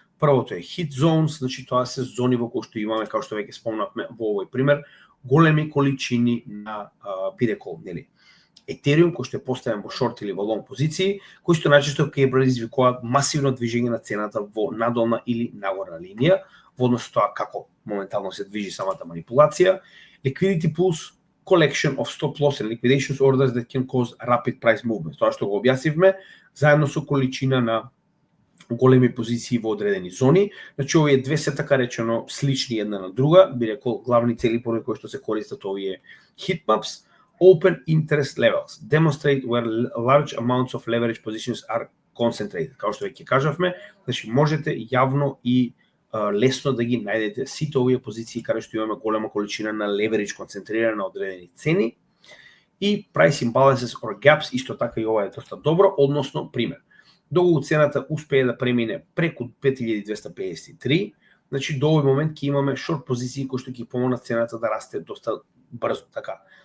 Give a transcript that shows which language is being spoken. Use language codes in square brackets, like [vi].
[mk] Првото е hit zones, значи тоа се зони во кои што имаме, како што веќе спомнавме во овој пример, големи количини на, би рекол, нели, Етериум, кој што е поставен во шорт или во лонг позиции, кои што најчесто ќе предизвикуваат масивно движење на цената во надолна или нагорна линија, во однос со тоа како моментално се движи самата манипулација. [en] Liquidity pools, collection of stop loss and liquidation orders that can cause rapid price movement. [mk] Тоа што го објаснивме, заедно со количина на големи позиции во одредени зони. Значи овие две се така речено слични една на друга, би рекол главни цели поради кои што се користат овие heat maps. [en] Open interest levels demonstrate where large amounts of leverage positions are concentrated. [mk] Како што веќе кажавме, значи можете јавно и лесно да ги најдете сите овие позиции каде што имаме голема количина на leverage концентрирана на одредени цени. И [en] price imbalances or gaps, [mk] исто така и ова е доста добро, односно пример. Доколку цената успее да премине преку 5253, значи до овој момент ќе имаме шорт позиции кои што ќе помогнат цената да расте доста брзо, така.